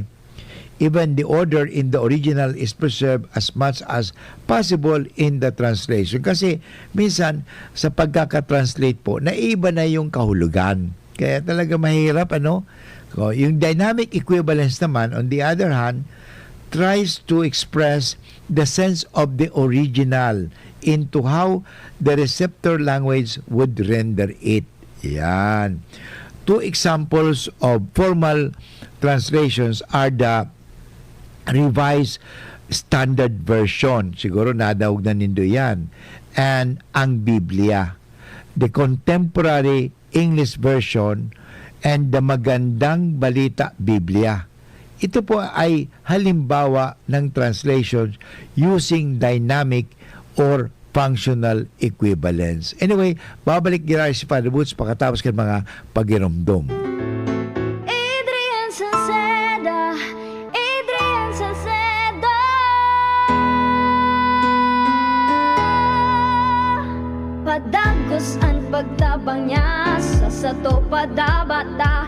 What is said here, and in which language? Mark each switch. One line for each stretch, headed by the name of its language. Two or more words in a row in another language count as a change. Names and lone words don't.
English: Even the order in the original is preserved as much as possible in the translation.
Filipino: Kasi minsan sa pagkaka-translate po, naiba na yung kahulugan. Kaya talaga mahirap, So, yung
English: dynamic equivalence
Filipino: naman,
English: on the other hand, tries to express the sense of the original into how the receptor language would render it.
Filipino: Yan.
English: Two examples of formal translations are the Revised Standard Version.
Bikol: Siguro nadawag na nindo yan.
Filipino: And ang Biblia.
English: The Contemporary English Version and the Magandang Balita Biblia.
Filipino: Ito po ay halimbawa ng
English: translations using dynamic or functional equivalence. Anyway,
Bikol: babalik gira si Father Boots pagkatapos ng mga pagirumdum. Adrian Salceda, Adrian Salceda. Padagos ang pagtabang niya sa sato padabata.